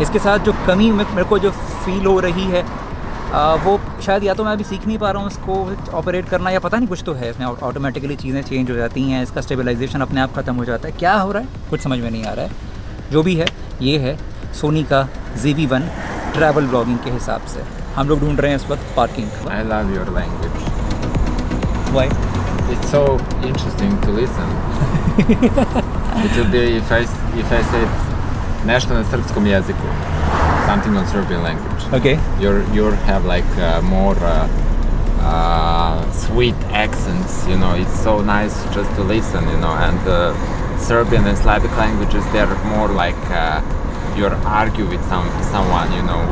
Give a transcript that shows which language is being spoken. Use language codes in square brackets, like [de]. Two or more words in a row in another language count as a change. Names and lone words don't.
[hi] इसके साथ जो कमी मेरे को जो फील हो रही है वो शायद या तो मैं अभी सीख नहीं पा रहा हूँ इसको ऑपरेट करना, या पता नहीं कुछ तो है इसमें, ऑटोमेटिकली चीज़ें चेंज हो जाती हैं, इसका स्टेबलाइजेशन अपने आप ख़त्म हो जाता है, क्या हो रहा है कुछ समझ में नहीं आ रहा है। जो भी है ये है सोनी का ZV-1 [en] travel blogging [hi] के हिसाब से। हम लोग ढूंढ रहे हैं इस वक्त पार्किंग। [en] I love your language. वाई? It's so interesting to listen. It will be if I say [sr] nešto na srpskom jeziku, [en] something on Serbian language. ओके You have like more sweet accents, you know. It's so nice just to listen, you know. And Serbian and Slavic languages, they're more like you're argue with someone, you know.